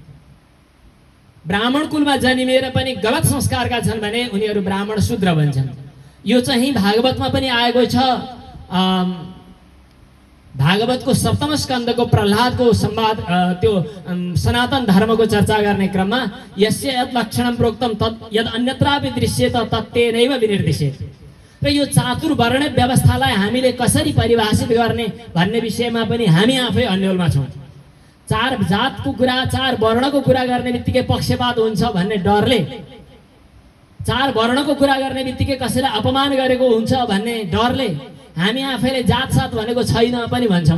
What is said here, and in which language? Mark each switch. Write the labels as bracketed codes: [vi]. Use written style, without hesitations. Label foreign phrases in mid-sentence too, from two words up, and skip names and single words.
[ne] ब्राह्मण कुलमा जन्मिएर पनि गलत संस्कारका छन् भने उनीहरू ब्राह्मण शूद्र बन्छन्। यो चाहिँ भागवतमा पनि आएको छ। भागवतको सप्तम स्कन्धको प्रह्लादको संवाद त्यो सनातन धर्मको चर्चा गर्ने क्रममा [sa] यस्य यत् लक्षणं प्रोक्तम तत् यद अन्यत्रापि दृश्येत तत्तेनैव विनिर्दिशेत। [ne] र यो चातुर्वर्ण व्यवस्थालाई हामीले कसरी परिभाषित गर्ने भन्ने विषयमा पनि हामी आफै अन्योलमा छौँ। चार जातको कुरा, चार वर्णको कुरा गर्ने बित्तिकै पक्षपात हुन्छ भन्ने डरले, चार वर्णको कुरा गर्ने बित्तिकै कसैलाई अपमान गरेको हुन्छ भन्ने डरले हामी आफैले जातसात भनेको छैन पनि भन्छौँ।